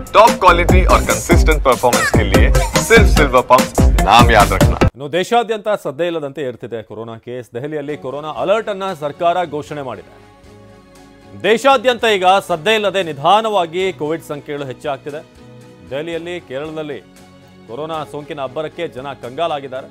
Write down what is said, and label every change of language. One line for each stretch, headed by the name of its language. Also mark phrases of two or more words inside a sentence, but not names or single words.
English: top quality
Hindi: और
English: consistent performance
Hindi: के लिए सिर्फ सिल्वर पंप नाम याद रखना।
Kannada: ಇನ್ನು ದೇಶಾದ್ಯಂತ ಸದ್ದೇ ಇಲ್ಲದಂತೆ ಏರ್ತಿದೆ
English: corona case.
Kannada: ದೆಹಲಿಯಲ್ಲಿ
English: corona alert
Kannada: ಅನ್ನು ಸರ್ಕಾರ ಘೋಷಣೆ ಮಾಡಿದೆ. ದೇಶಾದ್ಯಂತ ಈಗ ಸದ್ದೇ ಇಲ್ಲದೆ ನಿಧಾನವಾಗಿ ಕೋವಿಡ್ ಸಂಖ್ಯೆಗಳು ಹೆಚ್ಚಾಗ್ತಿದೆ. ದೆಹಲಿಯಲ್ಲಿ, ಕೇರಳದಲ್ಲಿ ಕೊರೋನಾ ಸೋಂಕಿನ ಅಬ್ಬರಕ್ಕೆ ಜನ ಕಂಗಾಲಾಗಿದ್ದಾರೆ.